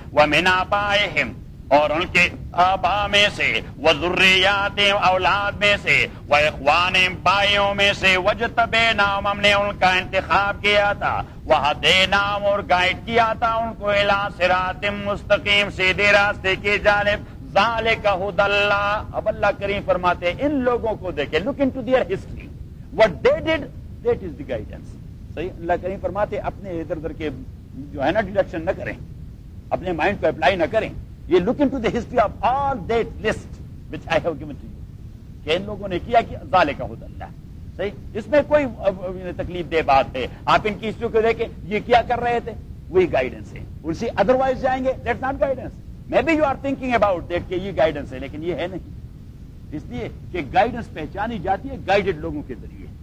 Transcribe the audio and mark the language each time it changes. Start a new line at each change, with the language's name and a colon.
Arabic: وَمِنْ آبَائِهِمْ,
Urdu: اور ان کے آبا میں سے, وہ ذریات اولاد میں سے, وہ اخوان بھائیوں میں سے, وجتبے نام, ہم نے ان کا انتخاب کیا تھا, وہ دے نام, اور گائیڈ کیا تھا ان کو الا صراط مستقیم, سیدھے راستے کی جانب.
Arabic: ذالک ھدی اللہ.
Urdu: اب اللہ کریم فرماتے ہیں ان لوگوں کو دیکھے,
English: look into their history, what they did, that is the guidance,
Urdu: صحیح. اللہ کریم فرماتے ہیں اپنے ادھر ادھر کے جو ہے نا ڈیڈکشن نہ کریں, اپنے مائنڈ کو اپلائی نہ کریں.
English: You look into the history of all that list which I have given to you.
Urdu: کہ ان لوگوں نے کیا, کہ
Arabic: ذالک ھدی اللہ,
Urdu: صحیح, اس میں کوئی تکلیف دہ بات ہے؟ آپ ان کی ہسٹری کو دیکھیں, یہ کیا کر رہے تھے, وہی گائیڈنس ہے. اسی ادروائز جائیں گے,
English: That's not guidance. Maybe you are thinking about that
Urdu: کہ یہ گائیڈنس ہے, لیکن یہ ہے نہیں. اس لیے کہ گائیڈنس پہچانی جاتی ہے گائیڈڈ لوگوں کے ذریعے.